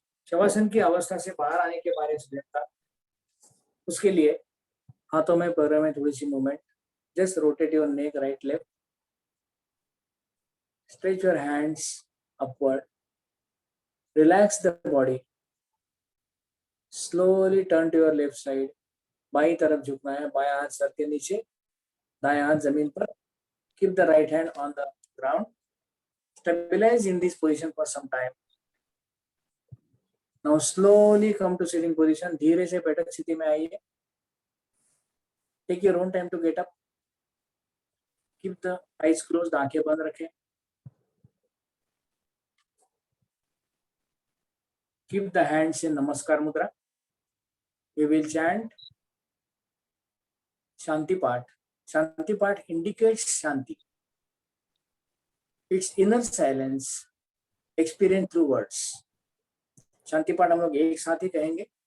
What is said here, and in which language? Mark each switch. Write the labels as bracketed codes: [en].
[hi] शवासन की अवस्था से बाहर आने के बारे में था. उसके लिए हाथों में पैरों में थोड़ी सी movement. [en] Just rotate your neck right left. Stretch your hands upward. Relax the body. Slowly turn to your left side. [hi] By तरफ झुकना है. बायां हाथ सर के नीचे, दायां हाथ जमीन पर. [en] Keep the right hand on the ground. Stabilize in this position for some time. Now slowly come to sitting position. [hi] धीरे से बैठक स्थिति में आइए. [en] Take your own time to get up. Keep the eyes closed. [hi] आंखें बंद रखें. [en] Keep the hands in Namaskar Mudra. We will chant Shanti Path. Shanti Path indicates Shanti. It's inner silence experienced through words. [hi] शांति पाठ हम लोग एक साथ ही कहेंगे.